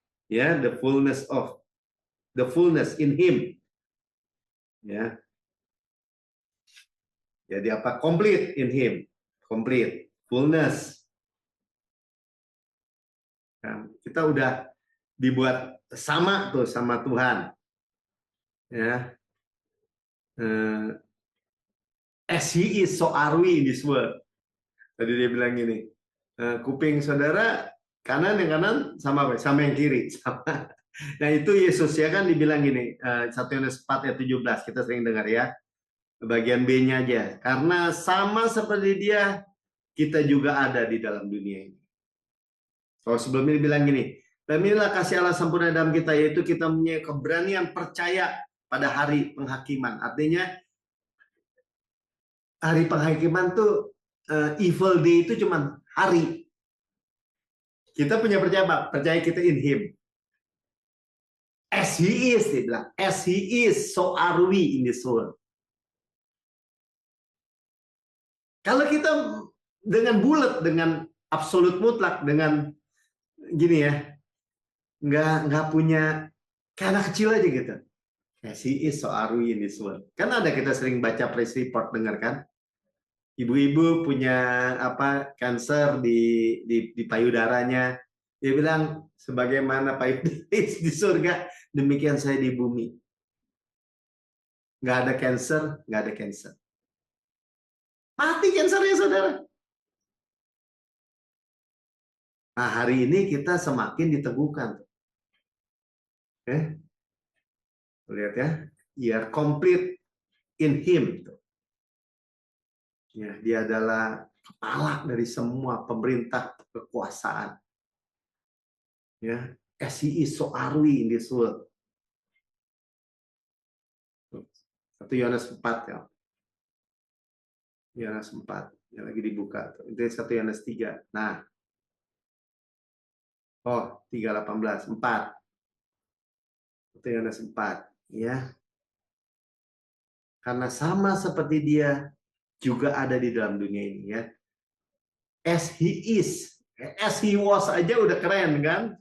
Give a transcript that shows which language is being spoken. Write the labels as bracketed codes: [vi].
[en] Ya, the fullness in Him. Ya. Jadi apa? Complete in Him. Complete. Fullness. [id] Nah, kita udah dibuat sama tuh sama Tuhan. Ya. [en] As He is, so are we in this world. [id] Tadi dia bilang gini, kuping saudara kanan yang kanan sama apa? Sama yang kiri. Sama. Nah itu Yesus ya kan dibilang gini, 1 Yohanes 4 ayat 17, kita sering dengar ya. Bagian B-nya aja. Karena sama seperti Dia, kita juga ada di dalam dunia ini. Kalau sebelum ini bilang gini, dan inilah kasih Allah sempurna dalam kita, yaitu kita punya keberanian percaya pada hari penghakiman. Artinya hari penghakiman tuh [en] evil day [id] itu cuma hari. Kita punya percaya apa? Percaya kita in Him. [en] As He is, [id] dia bilang. [en] As He is, so are we in this world. [id] Kalau kita dengan bulat, dengan absolut mutlak, dengan gini ya, nggak punya, kayak anak kecil aja gitu. [en] She is so are we in this world. [id] Kan ada, kita sering baca press report, dengar kan? Ibu-ibu punya apa, kanker di payudaranya. Dia bilang, sebagaimana payudara di surga, demikian saya di bumi. Nggak ada cancer, nggak ada cancer. Mati kansernya, saudara. Nah, hari ini kita semakin diteguhkan. Lihat ya, [en] we are complete in Him. [id] Ya, dia adalah kepala dari semua pemerintah kekuasaan. [en] Ya, as He is, so are we in this world. [id] 1 Yohanes 4 ya. Yohanes 4 yang lagi dibuka. Itu 1 Yohanes 3. Nah. Oh, 3:18, 4. 1 Yohanes 4 ya. Karena sama seperti dia juga ada di dalam dunia ini ya. [en] As He is, as He was [id] aja udah keren kan?